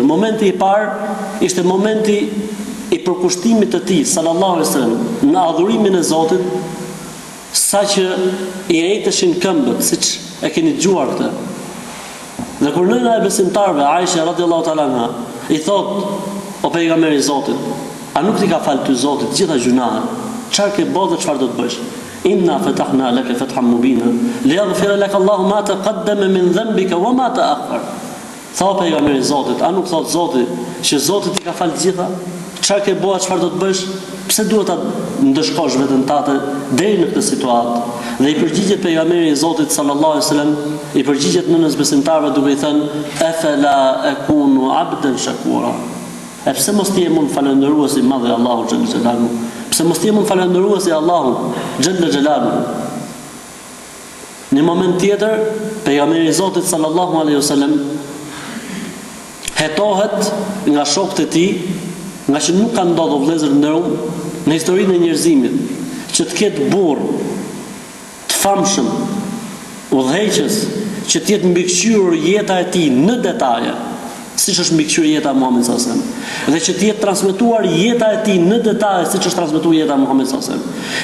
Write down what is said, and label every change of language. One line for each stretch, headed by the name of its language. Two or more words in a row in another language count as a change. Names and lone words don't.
Albanian: Momenti i parë ishte momenti i përkushtimit të tij
Arabic: صلى الله عليه وسلم
Albanian: në adhurimin e Zotit, saqë i rejteshin këmbët, siç e keni dëgjuar këtë. Dhe kur nëna e besimtarëve Aisha
Arabic: رضي الله تعالى عنها
Albanian: i thot o pejgamberi i Zotit, a nuk ti ka falë ty Zoti të gjitha gjunahet? Çfarë ke bërë dhe çfarë do të bësh?
Arabic: إنا فتحنا لك فتحا مبينا ليغفر لك الله ما تقدم من ذنبك وما تأخر.
Albanian: Tha pejgamberi i Zotit, a nuk thot Zoti që Zoti ti ka falë të gjitha? Çfarë ke bërë, çfarë do të bësh? Pse duhet ta ndëshkosh veten tate deri në këtë situatë? Dhe i përgjigjet pejgamberi i Zotit
Arabic: صلى الله عليه وسلم,
Albanian: i përgjigjet nënës besimtarëve duke i thënë
Arabic: أفلا أكون عبدا شكورا.
Albanian: E pse mos ti jemi falëndërues i madh i Allahut
Arabic: جل جلاله?
Albanian: Pse mos ti jemi falëndërues i Allahut
Arabic: جل جلاله?
Albanian: Në moment tjetër, pejgamberi i Zotit
Arabic: صلى الله عليه وسلم
Albanian: hetohet nga shokët e tij, nga që nuk ka ndodhur vëllezër nderuar në historinë e njerëzimit që të ketë burr të famshëm, udhëheqës, që të jetë mbikëqyrur jeta e tij në detaje, siç është mbikëqyrur jeta e Muhamedit
Arabic: صلى الله عليه وسلم,
Albanian: dhe që të jetë transmetuar jeta e tij në detaje, siç është transmetuar jeta e Muhamedit
Arabic: صلى الله عليه وسلم.